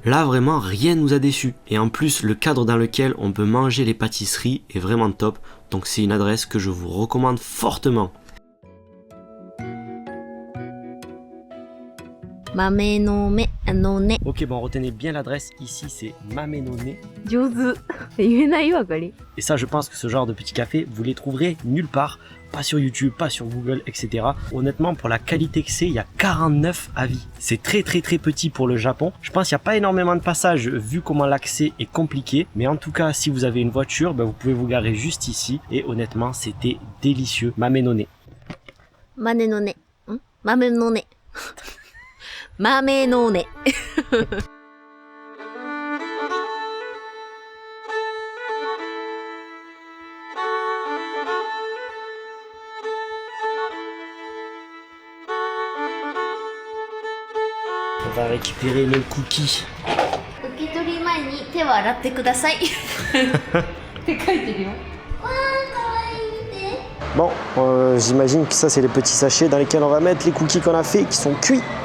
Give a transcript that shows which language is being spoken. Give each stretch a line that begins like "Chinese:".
French: Là, vraiment, rien nous a déçus. Et en plus, le cadre dans lequel on peut manger les pâtisseries est vraiment top. Donc c'est une adresse que je vous recommande fortement.
Japanese: 豆の目のね
French: Ok, bon, retenez bien l'adresse. Ici, c'est Mamenone.
Japanese: 上手言えないよあかり
French: Et ça, je pense que ce genre de petit café, vous les trouverez nulle part. Pas sur YouTube, pas sur Google, etc. Honnêtement, pour la qualité que c'est, il y a 49 avis. C'est très petit pour le Japon. Je pense qu'il n'y a pas énormément de passages vu comment l'accès est compliqué. Mais en tout cas, si vous avez une voiture, ben, vous pouvez vous garer juste ici. Et honnêtement, c'était délicieux. Mamenone.
Japanese: 豆のね豆のね豆のね
French: On va récupérer le cookie.
Japanese: 受け取り前に手は洗ってくださいって書いてるよわーかわいい見て
French: Bon, j'imagine que ça c'est les petits sachets dans lesquels on va mettre les cookies qu'on a fait qui sont cuits.